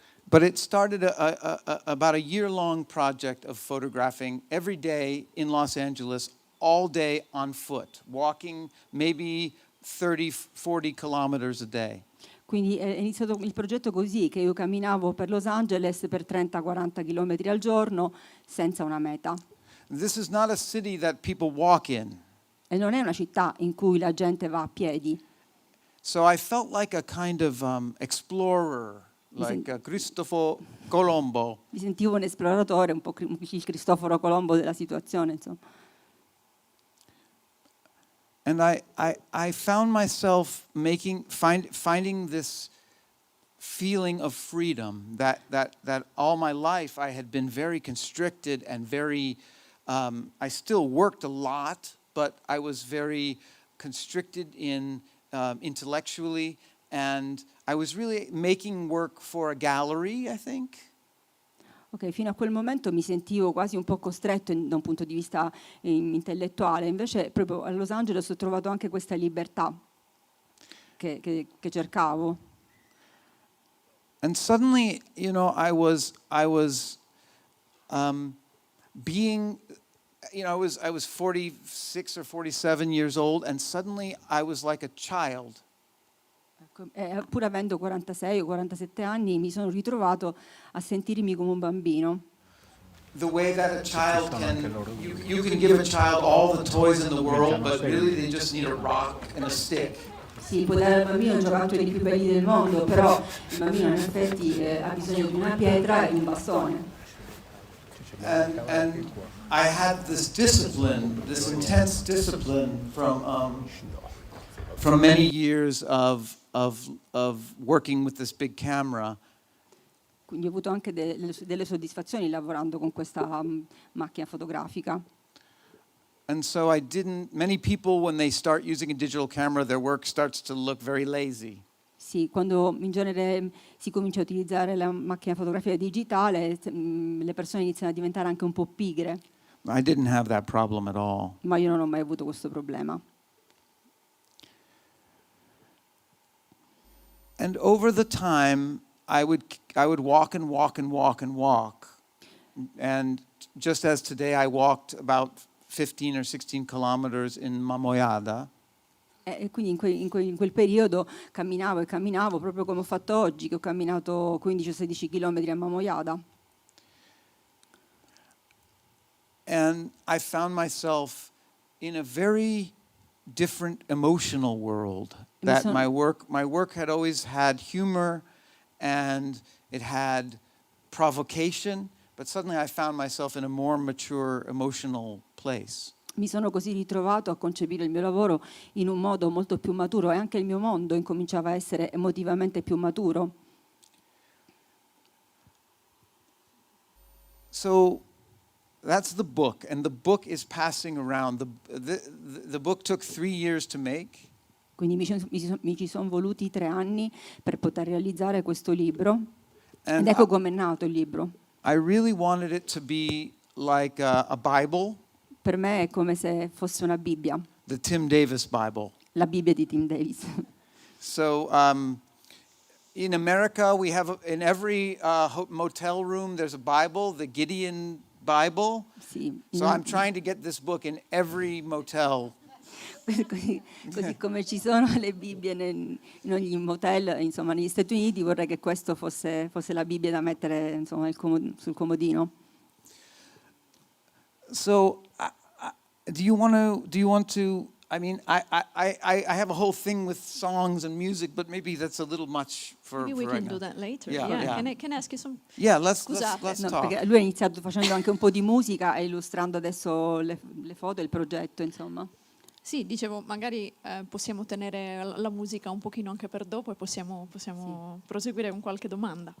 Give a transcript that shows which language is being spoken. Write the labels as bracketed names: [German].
[English] But it started about a year-long project of photographing every day in Los Angeles, all day on foot, walking maybe 30, 40 kilometers a day. [Italian] Quindi è iniziato il progetto così, che io camminavo per Los Angeles per 30-40 chilometri al giorno senza una meta. [English] This is not a city that people walk in. [Italian] E non è una città in cui la gente va a piedi. [English] So I felt like a kind of explorer, like Cristoforo Colombo. [Italian] Mi sentivo un esploratore, un po' il Cristoforo Colombo della situazione, insomma. [English] And I found myself finding this feeling of freedom that all my life I had been very constricted and very, I still worked a lot, but I was very constricted intellectually, and I was really making work for a gallery, I think. [Italian] Ok, fino a quel momento mi sentivo quasi un po' costretto da un punto di vista intellettuale, invece proprio a Los Angeles ho trovato anche questa libertà che cercavo. [English] And suddenly, you know, I was I was 46 or 47 years old, and suddenly I was like a child. [Italian] Pur avendo 46 o 47 anni mi sono ritrovato a sentirmi come un bambino. [English] The way that a child you can give a child all the toys in the world, but really they just need a rock and a stick. [Italian] Sì, puoi dare al bambino i giocattoli più belli del mondo, però il bambino in effetti ha bisogno di una pietra e di un bastone. [English] And I had this discipline, this intense discipline from many years of working with this big camera. [Italian] Quindi ho avuto anche delle soddisfazioni lavorando con questa macchina fotografica. [English] And so many people when they start using a digital camera, their work starts to look very lazy. [Italian] Sì, quando in genere si comincia a utilizzare la macchina fotografica digitale, le persone iniziano a diventare anche un po' pigre. [English] I didn't have that problem at all. [Italian] Ma io non ho mai avuto questo problema. [English] And over the time, I would walk and walk and walk and walk. And just as today I walked about 15 or 16 kilometers in Mamoyada. [Italian] E quindi in quel periodo camminavo e camminavo, proprio come ho fatto oggi, che ho camminato 15-16 chilometri a Mamoyada. [English] And I found myself in a very different emotional world. That my work had always had humor and it had provocation, but suddenly I found myself in a more mature emotional place. [Italian] Mi sono così ritrovato a concepire il mio lavoro in un modo molto più maturo e anche il mio mondo incominciava a essere emotivamente più maturo. [English] So that's the book, and the book is passing around. The book took 3 years to make. [Italian] Quindi mi ci sono voluti 3 anni per poter realizzare questo libro. Ed ecco com'è nato il libro. [English] I really wanted it to be like a Bible. [Italian] Per me è come se fosse una Bibbia. [English] The Tim Davis Bible. [Italian] La Bibbia di Tim Davis. [English] So in America, we have in every motel room there's a Bible, the Gideon Bible. [Italian] Sì. [English] So I'm trying to get this book in every motel. [Italian] Così come ci sono le Bibbie in ogni motel, insomma, negli Stati Uniti, vorrei che questo fosse la Bibbia da mettere, insomma, sul comodino. [English] So do you want to I mean, I have a whole thing with songs and music, but maybe that's a little much for Maybe we right can now. do that later. Yeah, Yeah. yeah. Can I ask you some? Yeah, let's [Italian] Scusate. No, [English] talk. [Italian] perché lui ha iniziato facendo anche un po' di musica e illustrando adesso le foto, il progetto, insomma. Sì, dicevo, magari possiamo tenere la musica un pochino anche per dopo e possiamo proseguire con qualche domanda.